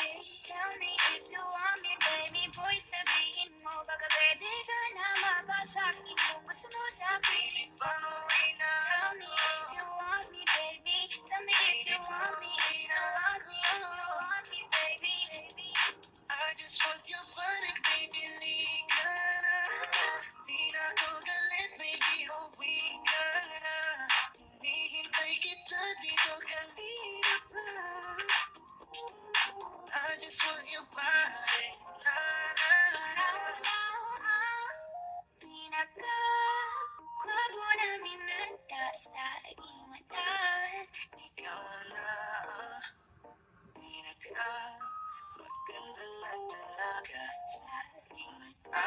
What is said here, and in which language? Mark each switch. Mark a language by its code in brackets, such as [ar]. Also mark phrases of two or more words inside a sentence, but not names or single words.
[en] Tell me if you want me, baby boy, [tl] sabihin mo. Baka pwede ka na mapasakin kung gusto mo sa piling ko. [en] Tell me if you want me, baby. Tell me if you want me, if you want me, if you want me, baby. I just want your body, baby, [tl] lika na. Di na ako galit, baby, uwi ka na. Hinihintay kita dito kanina pa. [en] I just want your body, na na na. [tl] Pinaka-kwago namin nagda sa iyong mata. Ikaw na ang pinaka maganda na talaga sa ating mata.